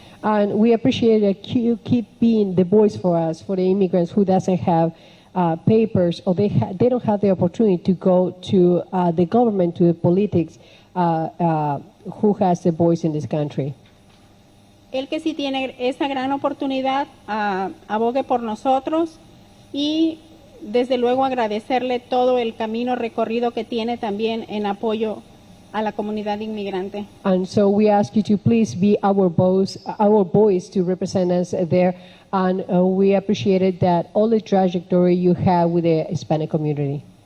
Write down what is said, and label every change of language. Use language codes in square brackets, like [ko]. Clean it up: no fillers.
[en] And we appreciate that you keep being the voice for us, for the immigrants who doesn't have papers or they don't have the opportunity to go to the government, to the politics, who has the voice in this country. [es] El que sí tiene esa gran oportunidad, abogue por nosotros y desde luego agradecerle todo el camino recorrido que tiene también en apoyo a la comunidad inmigrante. [en] And so we ask you to please be our voice to represent us there. And we appreciated that all the trajectory you have with the Hispanic community.